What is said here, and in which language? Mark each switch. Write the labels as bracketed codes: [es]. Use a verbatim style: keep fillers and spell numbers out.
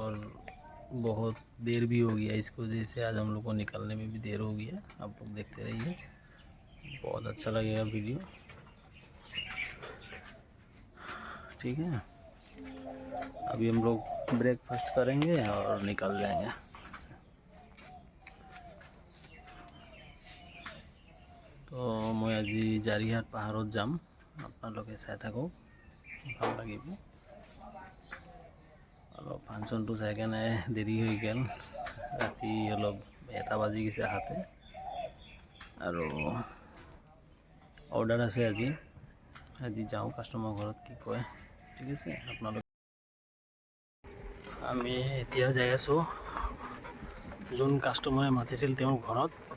[hi] और बहुत देर भी हो गया, इसकी वजह से आज हम लोग को निकलने में भी देर हो गया। आप लोग देखते रहिए, बहुत अच्छा लगेगा वीडियो, ठीक है। अभी हम लोग ब्रेकफास्ट करेंगे और निकल जाएंगे। तो मैं आज [as] জারিহাট পাহাড়ত যাম, আপনাদের চাই থাকো, ভাল লাগিব। অলপ ফাংশনটো চাই কেনে দেরি হৈ গেল, ৰাতি অলপ এটা বাজি গৈছে হাতে। আৰু অৰ্ডাৰ আছে আজি, আজি যাওঁ কাষ্টমাৰ ঘৰত কি কয়, ঠিক আছে। আপোনালোক আমি এতিয়া যাই আছোঁ যোন কাষ্টমাৰে মাতিছিল তেওঁৰ ঘৰত।